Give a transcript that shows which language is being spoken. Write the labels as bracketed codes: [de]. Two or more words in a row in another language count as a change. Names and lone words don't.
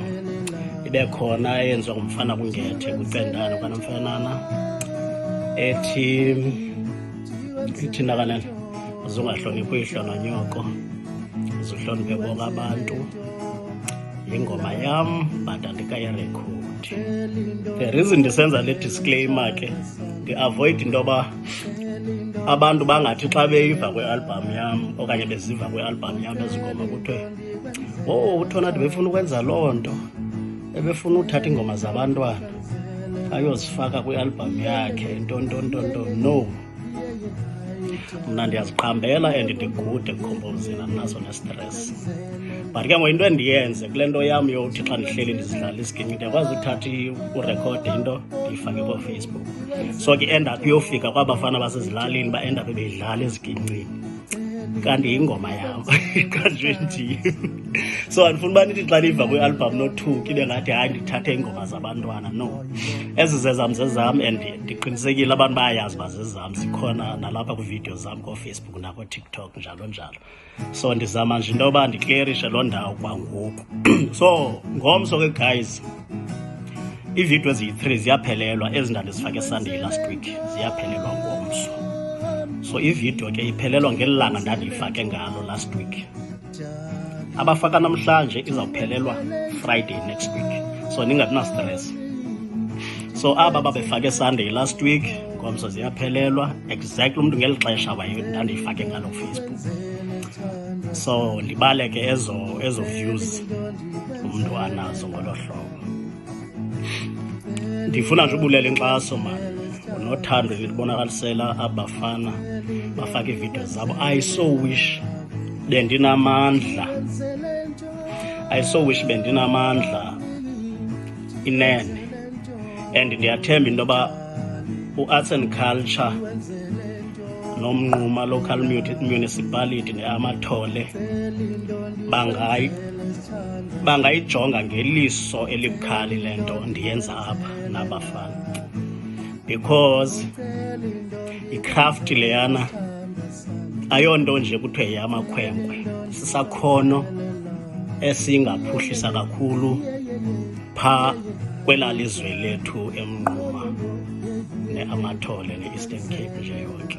[xh] Ibe khona eyenziwa ngumfana kuNgethe kuCendane kwaNomfanana ethi nakanene uzungahloniphi ihlononyoko uzuhloniphe bonke abantu. Yingoma yam but andikayirekhodi. [en] The reason [xh] ndisenza le disclaimer ke ndi-avoid into yoba abantu bangathi xa beyiva kwi-album yam okanye beziva kwi-album yam ezi ngoma kuthiwe uThonati befuna ukwenza loo nto, ebefuna uthatha iingoma zabantwana ayozifaka kwi-album yakhe ntontontonto. No, mna ndiyaziqhambela and ndigude ekukhomposeni, andinaso nestress. But ke ngoku into endiyenze kule nto yam yokuthi xa ndihleli ndizidlala isiginci ndiyakwazi uthatha urekhode into ndiyifake kooFacebook. So ke [en] end up [xh] iyofika kwabafana basezilalini ba- [en] end up [xh] beyidlala ezigincini kanti yingoma yam kanjwe ndiyo. So andifuna uba nithi xa niva kwi-album nothuki ibe ngathi hayi ndithathe iingoma zabantwana. No, ezi zezam and ndiqinisekile abantu bayayazi uba zezam, zikhona nalapha kwiividiyo zam kooFacebook nakooTikTok njalo njalo. So ndizama nje into yoba ndiklerishe loo ndawo kwangoku. So ngomso ke guys, iividiyo eziyi-3 ziyaphelelwa, ezi ndandizifake [en] Sunday last week [xh] ziyaphelelwa ngomso. So ividiyo ke iphelelwa ngeli langa ndandiyifake ngalo [en] last week. [xh] Abafaka namhlanje izawuphelelwa [en] Friday next week, [xh] so ningabi na stress. So aba babefake [en] Sunday last week [xh] ngomso ziyaphelelwa exactly umntu ngeli xesha ndandiyifake ngalo Facebook. So libale ke ezo views umntu anazo ngolo hlobo. Ndifuna nje ubulela inkxaso man nothando libonakalisela abafana bafake iividiyo zabo. [en] I so wish [xh] bendinamandla inene, and ndiyathemba into yoba u-Arts and Culture noMnquma Local Municipality neAmathole bangayijonga ngeliso elibukhali le nto ndiyenza apha nabafana, because icraft leyana ayonto nje kuthiwe yeyamakhwenkwe, sisakhono esingaphuhlisa kakhulu phaa kwelaa lizwe lethu eMnquma neAmathole ne-Eastern Cape nje yonke.